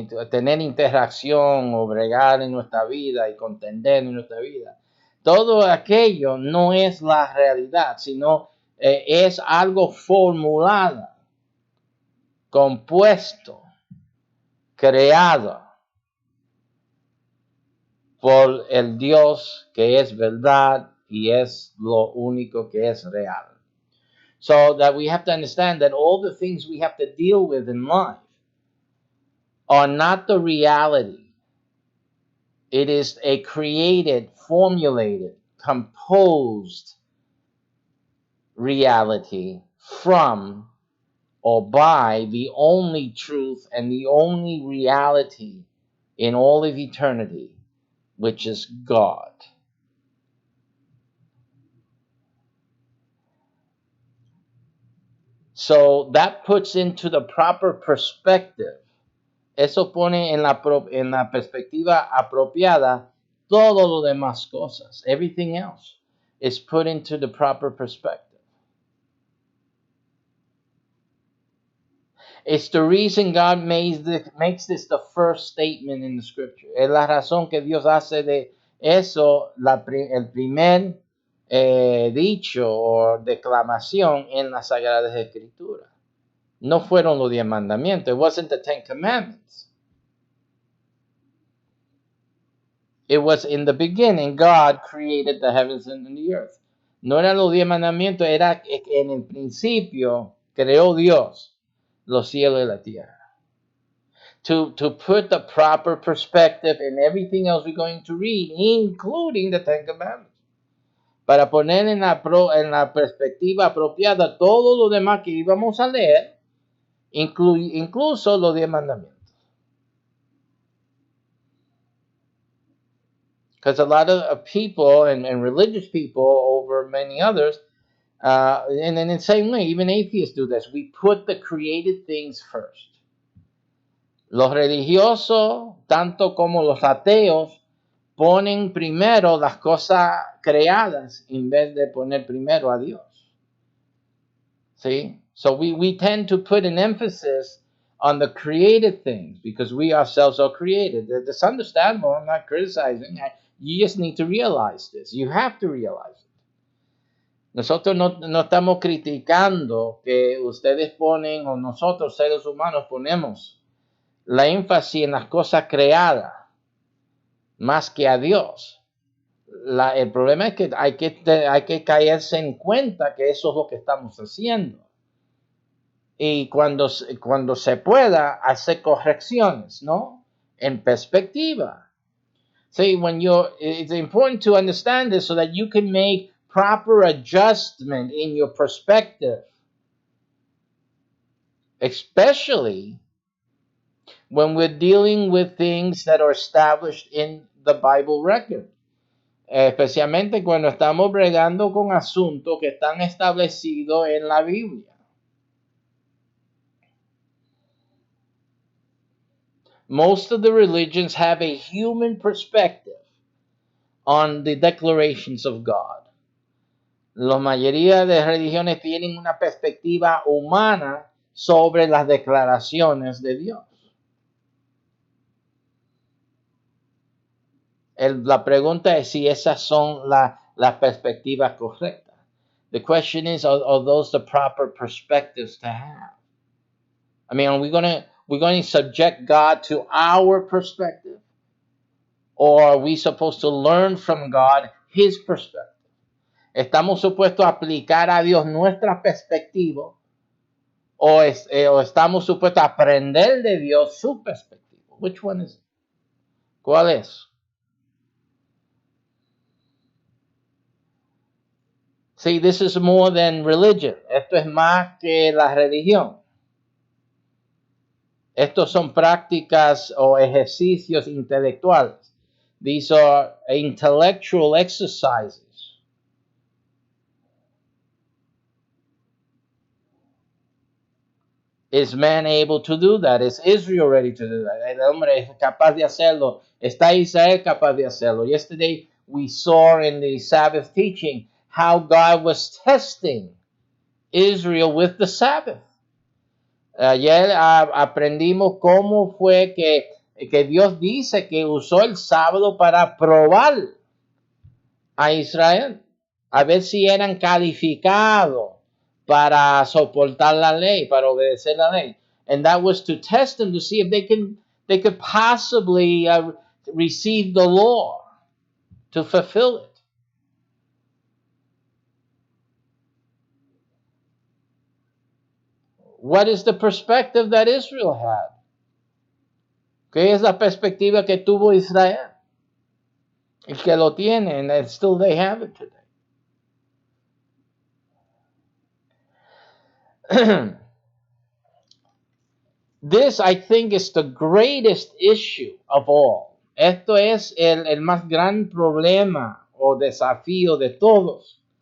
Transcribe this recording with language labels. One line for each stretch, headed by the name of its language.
Spanish: tener interacción o bregar en nuestra vida y contender en nuestra vida, todo aquello no es la realidad, sino es algo formulado, compuesto, creado por el Dios que es verdad y es lo único que es real.
English: So that we have to understand that all the things we have to deal with in life are not the reality. It is a created, formulated, composed reality from or by the only truth and the only reality in all of eternity, which is God. So that puts into the proper perspective.
Spanish: Eso pone en la perspectiva apropiada todo lo demás cosas.
English: Everything else is put into the proper perspective. It's the reason God makes this the first statement in the scripture.
Spanish: Es la razón que Dios hace de eso el primer dicho o declamación en las Sagradas Escrituras. No fueron los 10 mandamientos.
English: It wasn't the 10 commandments. It was in the beginning, God created the heavens and the earth.
Spanish: No eran los 10 mandamientos, era en el principio creó Dios los cielos y la tierra.
English: To put the proper perspective in everything else we're going to read, including the 10 commandments.
Spanish: Para poner en la perspectiva apropiada todo lo demás que íbamos a leer, incluso los 10 mandamientos.
English: Because a lot of people and religious people over many others, and in the same way, even atheists do this. We put the created things first.
Spanish: Los religiosos, tanto como los ateos, ponen primero las cosas creadas en vez de poner primero a Dios.
English: See? So we tend to put an emphasis on the created things because we ourselves are created. It's understandable. I'm not criticizing. You just need to realize this. You have to realize it.
Spanish: Nosotros no estamos criticando que ustedes ponen o nosotros seres humanos ponemos la énfasis en las cosas creadas más que a Dios. El problema es que hay que caerse en cuenta que eso es lo que estamos haciendo. Y cuando se pueda, hacer correcciones, ¿no? En perspectiva.
English: See, it's important to understand this so that you can make proper adjustment in your perspective. Especially when we're dealing with things that are established in the Bible record.
Spanish: Especialmente cuando estamos bregando con asuntos que están establecidos en la Biblia.
English: most of the religions have a human perspective on the declarations of God.
Spanish: La mayoría de religiones tienen una perspectiva humana sobre las declaraciones de Dios. La pregunta es si esas son las perspectivas correctas.
English: The question is, are those the proper perspectives to have? I mean, are we going to subject God to our perspective? Or are we supposed to learn from God His perspective?
Spanish: ¿Estamos supuestos a aplicar a Dios nuestra perspectiva? ¿O estamos supuestos a aprender de Dios su perspectiva?
English: Which one is it?
Spanish: ¿Cuál es?
English: See, this is more than religion.
Spanish: Esto es más que la religión. Estos son prácticas o ejercicios intelectuales.
English: These are intellectual exercises. Is man able to do that? Is Israel ready to do that?
Spanish: El hombre es capaz de hacerlo. ¿Está Israel capaz de hacerlo?
English: Yesterday we saw in the Sabbath teaching how God was testing Israel with the Sabbath.
Spanish: Ayer aprendimos cómo fue que Dios dice que usó el sábado para probar a Israel, a ver si eran calificados para soportar la ley, para obedecer la ley.
English: And that was to test them to see if they could possibly receive the law, to fulfill it. What is the perspective that Israel had?
Spanish: ¿Qué es la perspectiva que tuvo Israel? Y que lo tienen,
English: and still they have it today. This, I think, is the greatest issue of all.
Spanish: Esto es el más gran problema o desafío de todos.